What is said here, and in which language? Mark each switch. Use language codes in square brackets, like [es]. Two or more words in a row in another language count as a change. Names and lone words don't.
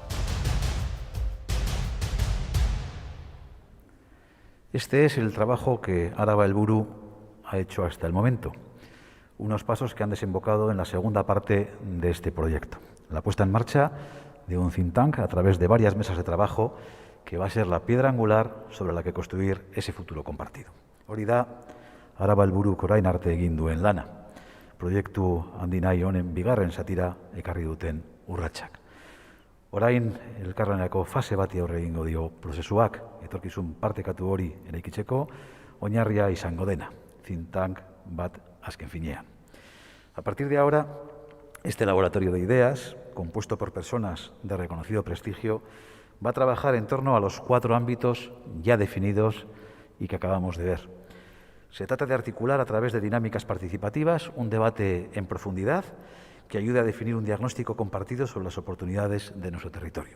[es] Este es el trabajo que Araba Helburu ha hecho hasta el momento. Unos pasos que han desembocado en la segunda parte de este proyecto, la puesta en marcha de un [en] think tank [es] a través de varias mesas de trabajo que va a ser la piedra angular sobre la que construir ese futuro compartido. [eu] Hori da, Araba helburuk orain arte egin duen lana. Proiektu handi nahi honen bigarren zatira ekarri duten urratsak. Orain elkarlanerako fase bati aurre egingo dio prozesuak, etorkizun partekatu hori eraikitzeko oinarria izango dena, [en] think tank [eu] bat azken finean. [es] A partir de ahora, este laboratorio de ideas, compuesto por personas de reconocido prestigio, va a trabajar en torno a los 4 ámbitos ya definidos y que acabamos de ver. Se trata de articular a través de dinámicas participativas un debate en profundidad que ayude a definir un diagnóstico compartido sobre las oportunidades de nuestro territorio.